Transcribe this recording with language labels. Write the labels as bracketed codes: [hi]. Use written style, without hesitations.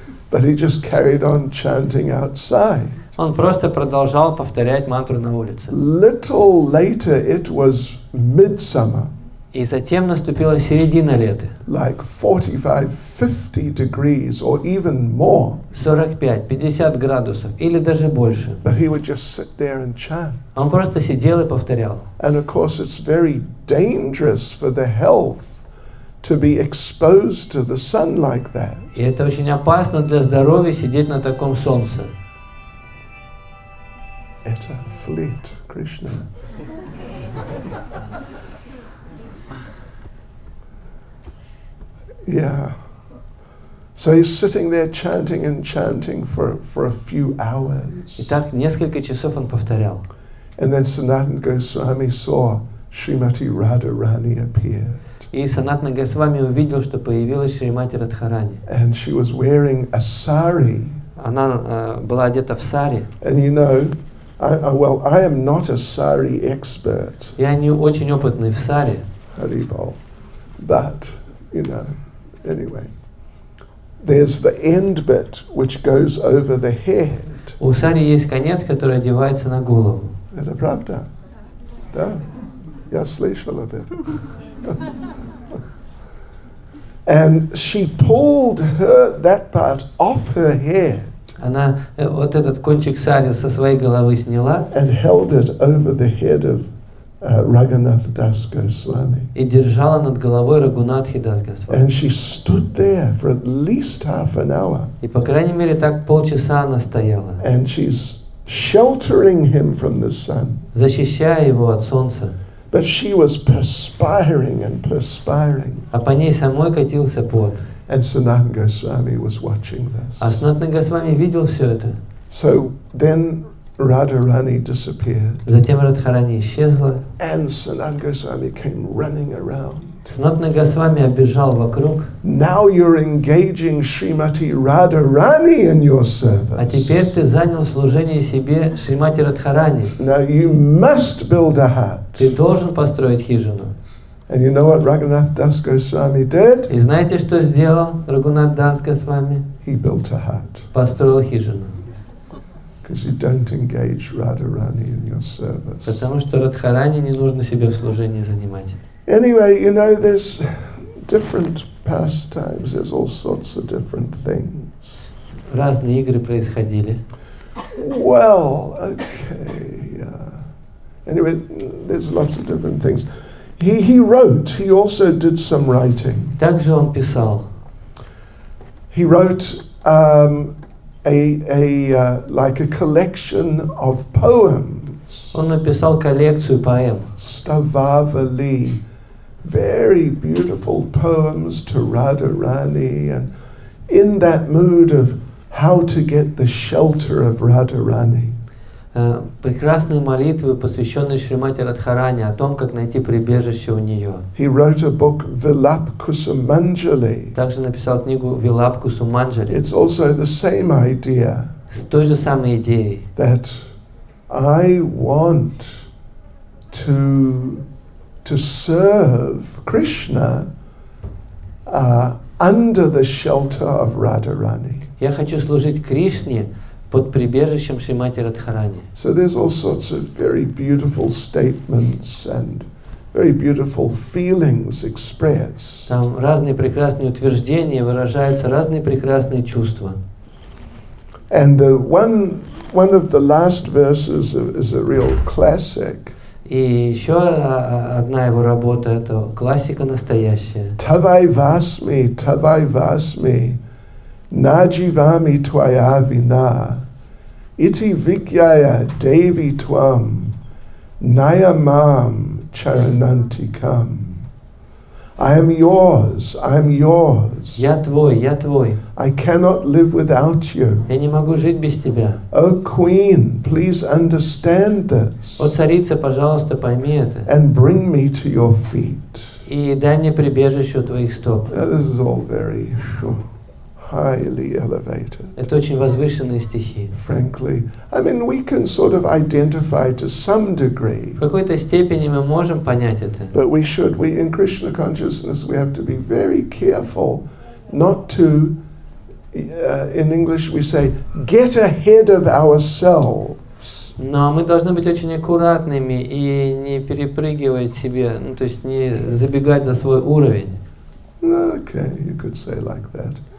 [en] But he just carried on chanting outside. [ru] Он просто продолжал повторять мантру на улице. [en] Little later, it was midsummer. [ru] И затем наступила середина лета. [en] like 45-50 degrees or even more. [ru] 45-50 градусов или даже больше. [en] But he would just sit there and chant. [ru] Он просто сидел и повторял. [en] And of course it's very dangerous for the health to be exposed to the sun like that. [ru] И это очень опасно для здоровья сидеть на таком солнце. Это fleet, Krishna. [en] Yeah. So he's sitting there chanting and chanting for a few hours. [ru] И так несколько часов он повторял. [en] And then Sanatana Goswami saw Srimati Radharani appear. [ru] И Санатана Госвами увидел, что появилась Шримати Радхарани. [en] And she was wearing a sari. [ru] Она была одета в сари. [en] And you know, I am not a sari expert. [ru] Я не очень опытный в саре. [en] Haribol. But, you know, anyway. There's the end bit which goes over the head. [ru] У сари есть конец, который одевается на голову. Это правда? Да. Я слышал об этом. [en] And she pulled that part off her head. [ru] Она вот этот кончик сари со своей головы сняла [en] and held it over the head of Raghunath Das Goswami. [ru] и держала над головой Рагунатхи Дас Госвами. [en] And she stood there for at least half an hour. [ru] И по крайней мере так полчаса она стояла, [en] And she's sheltering him from the sun. [ru] защищая его от солнца. [en] But she was perspiring and perspiring. [ru] А по ней самой катился пот. [en] And Sanatana Goswami was watching this. [ru] А Санатана Госвами видел все это. [en] So then Radharani disappeared. [ru] Затем Радхарани исчезла. [en] And Sanatana Goswami came running around. [ru] Санатана Госвами оббежал вокруг. [en] Now you're engaging Srimati Radharani in your service. [ru] А теперь ты занял служение себе Шримати Радхарани. [en] Now you must build a hut. [ru] Ты должен построить хижину. [en] And you know what Raghunath Das Goswami did? [ru] И знаете, что сделал Рагунат Дас Госвами? [en] He built a hut. [ru] Построил хижину. [en] Because you don't engage Radharani in your service. [ru] Потому что Радхарани не нужно себе в служении занимать. [en] Anyway, you know, there's different pastimes. There's all sorts of different things. [ru] Разные игры происходили. [en] Well, okay. Anyway, there's lots of different things. He wrote. He also did some writing. [ru] Также он писал. [en] He wrote like a collection of poems. [ru] Он написал коллекцию поэм. [en] Stavavali, very beautiful poems to Radharani, and in that mood of how to get the shelter of Radharani. [ru] Прекрасные молитвы, посвященные Шримати Радхарани, о том, как найти прибежище у нее. [en] He wrote a book, Vilap Kusumanjali. [ru] Также написал книгу Вилап Кусуманджали [en] It's also the same idea [ru] с той же самой идеей. [en] that I want to serve Krishna under the shelter of Radharani. [ru] Я хочу служить Кришне под прибежищем Шримати Радхарани. [en] So there's all sorts of very beautiful statements and very beautiful feelings expressed. [ru] Там разные прекрасные утверждения, выражаются разные прекрасные чувства. [en] And one of the last verses is a real classic. [ru] И еще одна его работа, это классика настоящая. [sa] Tavai vasmi, najivami tvaya vina, iti vigyaya devi tvam, nayamam charanantikam. [en] I am yours, [ru] Я твой. [en] I cannot live without you. [ru] Я не могу жить без тебя. [en] O Queen, please understand this [ru] О, царица, пожалуйста, пойми это. [en] and bring me to your feet. [ru] И дай мне прибежище у твоих стоп. [en] Now, this is all very highly elevated. [ru] Это очень возвышенные стихи. [en] Frankly, I mean, we can sort of identify to some degree, [ru] В какой-то степени мы можем понять это. [en] but we in Krishna consciousness, we have to be very careful not to, in English we say, get ahead of ourselves. [ru] Но мы должны быть очень аккуратными и не перепрыгивать себе, ну, то есть не забегать за свой уровень. [en] Okay, you could say like that.